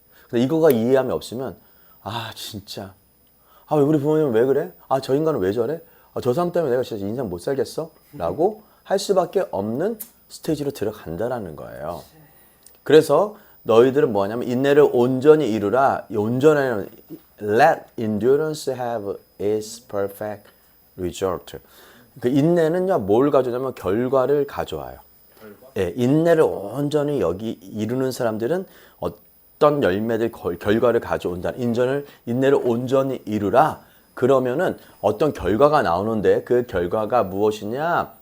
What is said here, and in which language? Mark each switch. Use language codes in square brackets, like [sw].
[ko] 근데 이거가 이해함이 없으면 진짜 우리 부모님은 왜 그래? 저 인간은 왜 저래? 저 사람 때문에 내가 진짜 인생 못 살겠어? 라고 할 수밖에 없는 스테이지로 들어간다라는 거예요. 그래서 너희들은 뭐냐면 인내를 온전히 이루라. [en] 온전한 let endurance have its perfect result. [ko] 그 인내는요 뭘 가져오냐면 결과를 가져와요. 예, 인내를 온전히 이루는 사람들은 어떤 열매들 결과를 가져온다. 인내를 온전히 이루라. 그러면은 어떤 결과가 나오는데 그 결과가 무엇이냐?